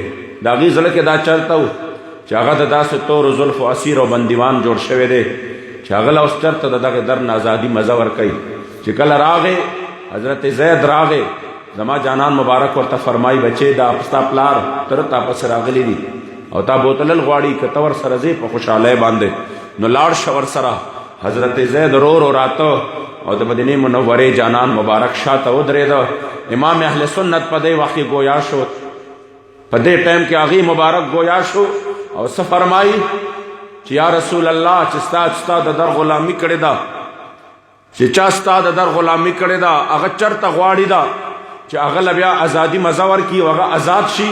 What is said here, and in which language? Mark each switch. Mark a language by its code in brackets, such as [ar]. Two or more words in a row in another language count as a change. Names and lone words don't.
[ps] د هغې زړه کې دا چرته و چې هغه د داسې تورو زلفو اسیر او بندیوان جوړ شوی دی چې هغه له اوس چرته د دغې در نه ازادي مزه ورکوي. چې کله راغې حضرت زید راغې، زما جانان مبارک ورته فرمایي بچې دا ستا پلار تره تا پسې راغلی دي او تا بوتلل غواړي که ته ورسره ځې په خوشحالۍ باندې نو لاړ شه ورسره. حضرت زید رو رو راته او د مدینې منورې جانان مبارک شاته ودرېده. امام اهل سنت په دې وخت کې گویا شو، په دې ټایم کې هغې مبارک گویا شو او څه فرمایي چې [ar] یا رسول الله [ps] چې ستا د در غلامي کړې ده، چې چا ستا د در غلامي کړې ده هغه چرته غواړي ده چې هغه له بیا ازادي مزه ورکړي او هغه آزاد شي.